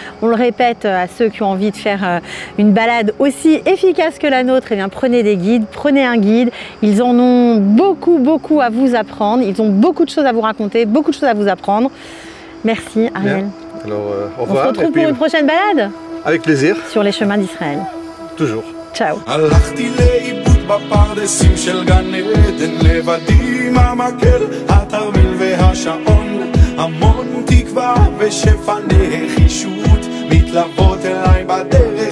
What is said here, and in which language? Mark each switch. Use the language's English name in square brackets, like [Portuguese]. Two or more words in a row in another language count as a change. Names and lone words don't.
[French] On le répète à ceux qui ont envie de faire une balade aussi efficace que la nôtre, eh bien, prenez des guides, prenez un guide. Ils en ont beaucoup à vous apprendre. Ils ont beaucoup de choses à vous raconter, beaucoup de choses à vous apprendre. Merci Ariel. Bien. Alors, au revoir. On se retrouve pour une prochaine balade. Avec plaisir. Sur les chemins d'Israël. Toujours. Ciao. [Hebrew] בפרדסים של גן עדן לבדי עם המקל, התרמיל והשעון, המון תקווה ושפע נחישות מתלוות אליי בדרך.